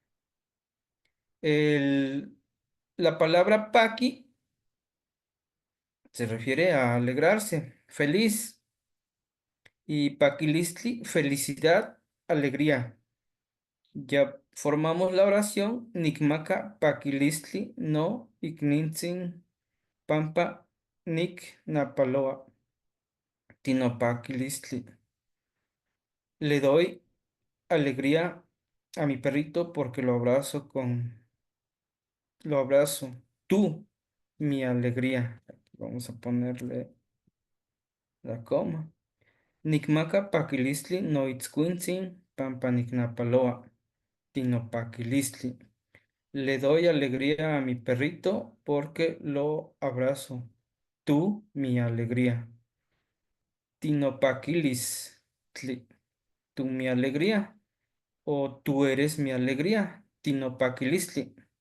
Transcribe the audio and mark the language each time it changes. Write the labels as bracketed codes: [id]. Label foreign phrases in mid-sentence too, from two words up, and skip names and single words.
[es] La palabra paqui se refiere a alegrarse, feliz. Y paquilistli, felicidad, alegría. Ya formamos la oración. [nah] Nicmaca paquilistli no ignintzin pampa nic napaloa tinopaquilistli. [es] Le doy alegría a mi perrito porque lo abrazo. Tú, mi alegría. Aquí vamos a ponerle la coma. [nah] Nicmaca paquilistli no itzcuintzin pampa nicnapaloa tinopaquilistli. [es] Le doy alegría a mi perrito porque lo abrazo. Tú, mi alegría. Tinopaquilis, tú mi alegría. O tú eres mi alegría. Tinopaquilistli.